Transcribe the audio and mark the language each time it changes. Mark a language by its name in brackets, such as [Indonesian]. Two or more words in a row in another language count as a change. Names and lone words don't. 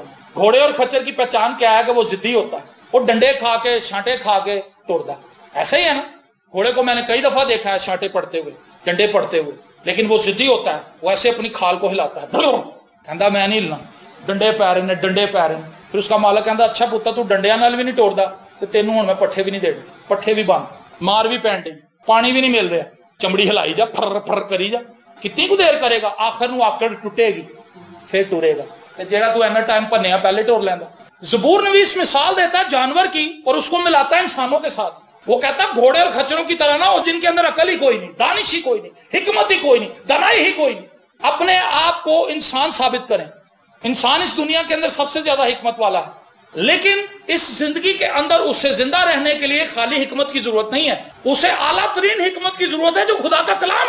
[Urdu] گھوڑے اور خچر کی پہچان کیا ہے کہ وہ ضدی ہوتا ہے, وہ ڈنڈے کھا کے چھانٹے کھا کے توڑتا ہے. ایسا ہی ہے نا, گھوڑے کو میں نے کئی دفعہ دیکھا ہے چھانٹے پڑتے ہوئے, ڈنڈے پڑتے ہوئے, لیکن وہ ضدی ہوتا ہے, وہ ایسے اپنی کھال کو ہلاتا ہے, [Punjabi] کہندا میں نہیں ہلنا, ڈنڈے پی رہے نے, [Urdu] ڈنڈے پی رہے ہیں. پھر اس کا مالک [Punjabi] کہندا اچھا پتر تو ڈنڈیاں نال بھی نہیں توڑدا تے تینوں ہن میں پٹھے بھی نہیں دے, پٹھے بھی بند, مار بھی پین ڈی, پانی بھی نہیں مل رہا, چمڑی ہلائی جا, پھر پھر کری جا, کتنی کو دیر کرے گا, آخر نو آکڑ ٹوٹے گی پھر ٹورے گا. تے جیڑا تو اینا ٹائم پنیا پہلے ٹور لیندا. [Urdu] زبور نویس مثال دیتا ہے جانور کی اور اس کو ملاتا ہے انسانوں کے ساتھ. وہ کہتا ہے گھوڑے اور خچروں کی طرح نہ ہو جن کے اندر عقل ہی کوئی نہیں, دانش ہی کوئی نہیں, حکمت ہی کوئی نہیں, دانائی ہی کوئی نہیں. اپنے آپ کو انسان ثابت کریں. انسان اس دنیا کے اندر سب سے زیادہ حکمت والا ہے, لیکن اس زندگی کے اندر اسے زندہ رہنے کے لیے خالی حکمت کی ضرورت نہیں ہے, اسے اعلیٰ ترین حکمت کی ضرورت ہے جو خدا کا کلام ہے.